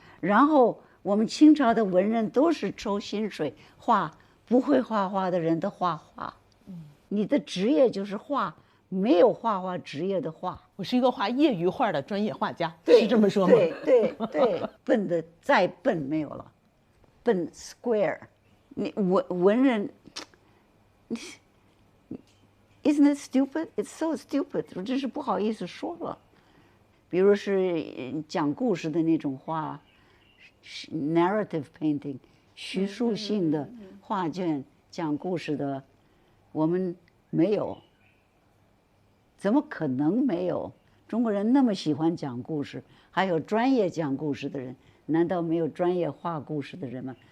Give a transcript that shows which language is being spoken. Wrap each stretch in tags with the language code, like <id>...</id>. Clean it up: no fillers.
<zh>然后我们清朝的文人都是抽薪水画不会画画的人的画画。你的职业就是画，没有画画职业的画。我是一个画业余画的专业画家，对是这么说吗？对，笨的再笨没有了，笨 square。你文人，</zh> <en>Isn't it stupid? It's so stupid。</en> <zh>我真是不好意思说了。比如是讲故事的那种画，narrative painting， 叙述性的画卷，讲故事的，我们没有。怎么可能没有？中国人那么喜欢讲故事，还有专业讲故事的人，难道没有专业画故事的人吗？</zh>